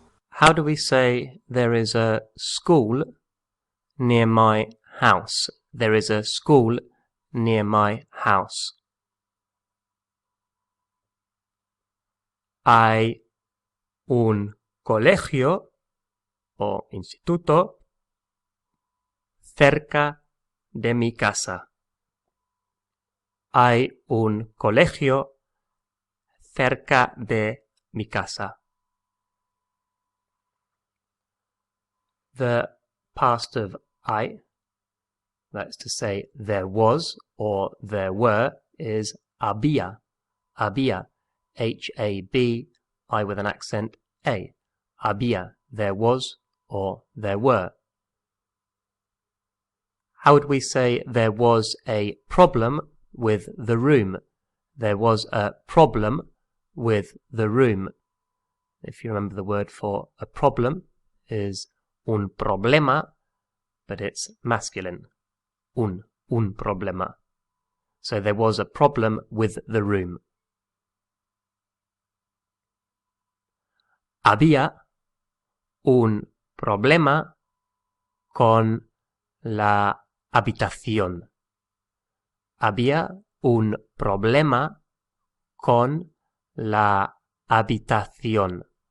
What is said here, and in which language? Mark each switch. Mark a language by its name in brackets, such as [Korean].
[English] How do we say there is a school near my house? There is a school near my house. [Spanish] Hay un colegio o instituto cerca de mi casa. Hay un colegio cerca de mi casa. [English] The past of I, that's to say there was or there were, is había. Había. H-A-B, I with an accent, A. Había. There was or there were. How would we say there was a problem with the room? There was a problem with the room. If you remember, the word for a problem is un problema, but it's masculine. Un problema. So there was a problem with the room. [Spanish] Había un problema con la habitación. Había un problema con la habitación.